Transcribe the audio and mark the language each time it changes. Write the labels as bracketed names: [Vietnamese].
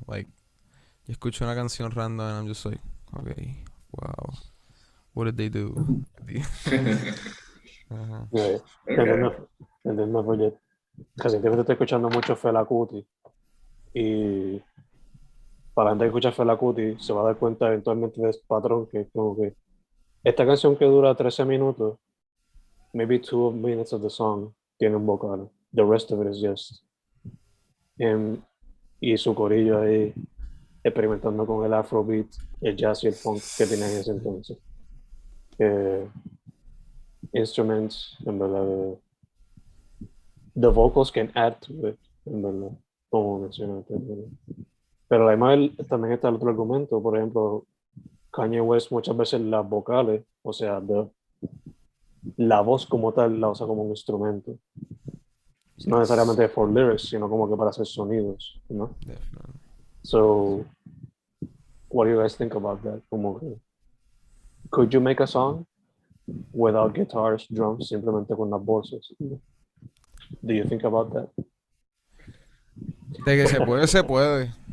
[English] Like, [Spanish] yo escucho una canción random [English] and I'm just like, okay, wow, what did they do? [Spanish] Ajá. Te [English] Okay. [Spanish] entiendo, te entiendo, porque recientemente estoy escuchando mucho Fela Kuti y para la gente que escucha Fela Kuti se va a dar cuenta eventualmente de este patrón que es como que esta canción que dura 13 minutos, [English] maybe 2 minutes of the song, [Spanish] tiene un vocal. [English] The rest of it is just him [Spanish] y su corillo ahí experimentando con el afrobeat, el jazz y el funk que tenían en ese entonces. Que instruments, en verdad, [English] the vocals can add to it, [Spanish] en verdad, como mencionaste. En verdad. Pero además también está el otro argumento, por ejemplo, Kanye West muchas veces las vocales, o sea, la voz como tal la usa como un instrumento. No [English] Yes, [Spanish] necesariamente [English] for lyrics, [Spanish] sino como que para hacer sonidos, ¿no? [English] definitely. So, what do you guys think about that? [Spanish] Como que, [English] could you make a song without guitars, drums, [Spanish] simplemente con las voces? [English] Do you think about that? [Spanish] De que se puede, se puede.